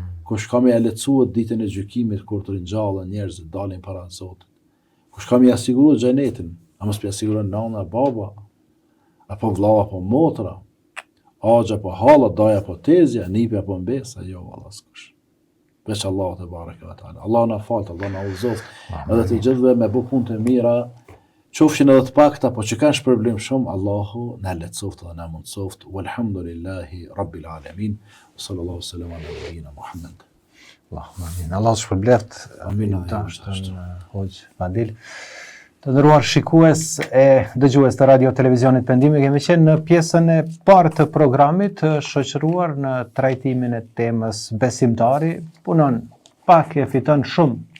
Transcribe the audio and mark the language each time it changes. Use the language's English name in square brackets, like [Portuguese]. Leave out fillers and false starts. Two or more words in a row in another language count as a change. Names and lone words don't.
[Albanian] Kush ka me lehtësuar ditën e gjykimit kur të ringjallen njerëzit dalin para Zotit? Kush ka me siguruar xhenetin? A mos pi siguron nana, baba, apo vlla apo motra, axha apo halla, daja apo tezja, nipi apo mbesa, jo valla s'kush. [Arabic] Veç الله تبارك وتعالى. [Albanian] Allah na falt, Allah na udhëzoft, edhe të gjithëve me bë punë të mira, qofshin edhe të pakta, po që kanë shpërblim shumë, Allahu na lehtësoft dhe na mundsoft. [Arabic] والحمد لله رب العالمين. صلى الله وسلم على نبينا محمد. اللهم آمين. Allah shpërbleft. Amin. [Albanian] Hoxh Fadil. Të nderuar shikues e dëgjues të Radio Televizionit Pendimi, kemi qenë në pjesën e parë të programit, shoqëruar në trajtimin e temës besimtari punon pak e fiton shumë.